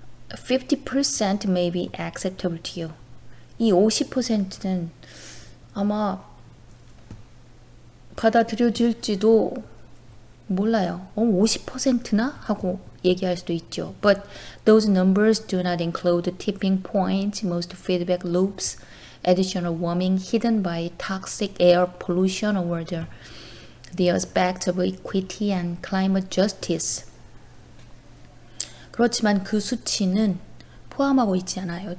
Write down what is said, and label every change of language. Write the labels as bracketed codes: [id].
[en] 50% may be acceptable to you. [ko] 이 50%는 아마 받아들여질지도 몰라요. 50%나? 하고 얘기할 수도 있죠. [en] But those numbers do not include the tipping point, most feedback loops, additional warming hidden by toxic air pollution or the aspects of equity and climate justice. [ko] 그렇지만 그 수치는 포함하고 있지 않아요.